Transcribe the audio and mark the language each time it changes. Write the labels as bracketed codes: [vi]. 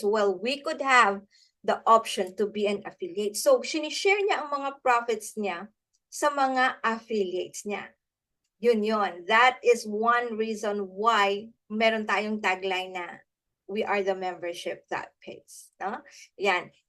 [en] Well, we could have the option to be an affiliate. [tl] So, sinishare niya ang mga profits niya sa mga affiliates niya. Yun. [en] That is one reason why [tl] meron tayong tagline na [en] we are the membership that pays. No? Yan.